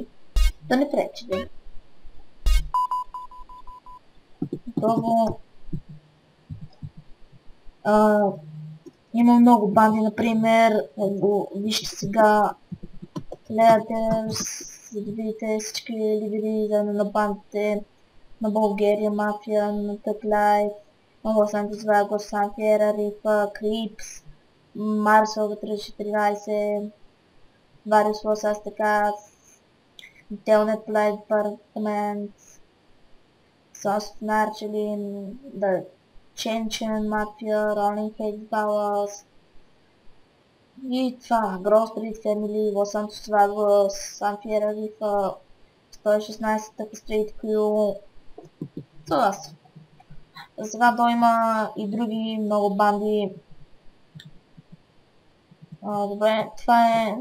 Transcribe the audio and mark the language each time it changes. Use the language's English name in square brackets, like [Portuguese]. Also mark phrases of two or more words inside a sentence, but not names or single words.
[Bulgarian] Да не пречи, да. Готово. Има много банди, например, вижте сега Leaders, за да видите всички лидери заедно на бандите, на България, Мафия, на Tug Life, на Los Santos Vagos, San Fierro, Rifa, Creeps, Marcel 314, Varios Los Aztecas, Telnet Live Department, Sons of Narchelin, The Chechen Mafia, Rolling Heads Ballas и това, Grove Street Family, Los Santos Vagos, San Fierro, Rifa, 116 Tuck Street Crew. Това са. Сега то има и други много банди. Добре, това е.